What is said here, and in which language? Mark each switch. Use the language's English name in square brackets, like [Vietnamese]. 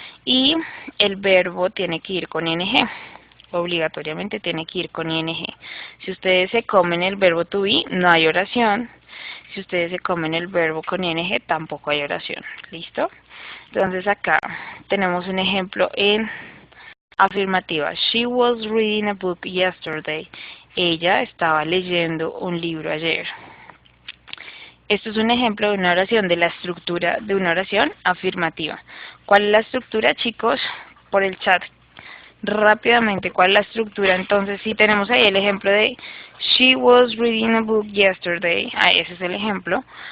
[Spanish] Y el verbo tiene que ir con ing. Obligatoriamente tiene que ir con ing. Si ustedes se comen el verbo to be, no hay oración. Si ustedes se comen el verbo con ing, tampoco hay oración. ¿Listo? Entonces acá tenemos un ejemplo en afirmativa. [English] She was reading a book yesterday. [Spanish] Ella estaba leyendo un libro ayer. Esto es un ejemplo de una oración, de la estructura de una oración afirmativa. ¿Cuál es la estructura, chicos? Por el chat. Rápidamente, ¿cuál es la estructura? Entonces, sí tenemos ahí el ejemplo de [English] she was reading a book yesterday. [Spanish] Ese es el ejemplo.